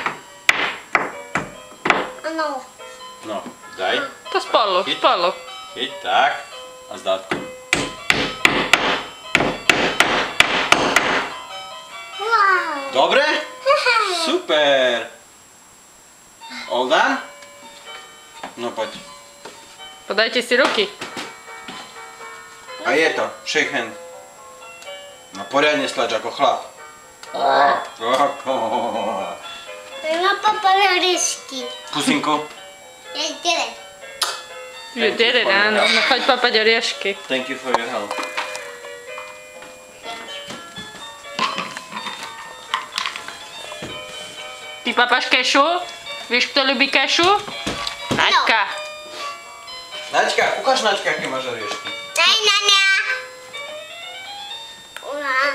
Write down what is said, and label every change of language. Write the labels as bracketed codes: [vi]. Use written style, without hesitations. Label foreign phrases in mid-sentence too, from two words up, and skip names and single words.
[sk] Áno. No, daj. To spolu. Chyť, tak. A s dátkom. Wow. Dobre? Super. [en] All done? [sk] No, poď. Podajte si ruky. A je to. [en] Shake hand. [sk] No, poriadne stlač ako chlap. Na papare oríšky. Pusinku. Ja idem. [en] You did it, [sk] áno. No choď papať oriešky. [en] Thank you for your help. [sk] Ty papáš kešu? Vieš, kto ľubí kešu? Naďka. Naďka, ukáž Naďka, aké máš oriešky. Daj na mňa. Wow.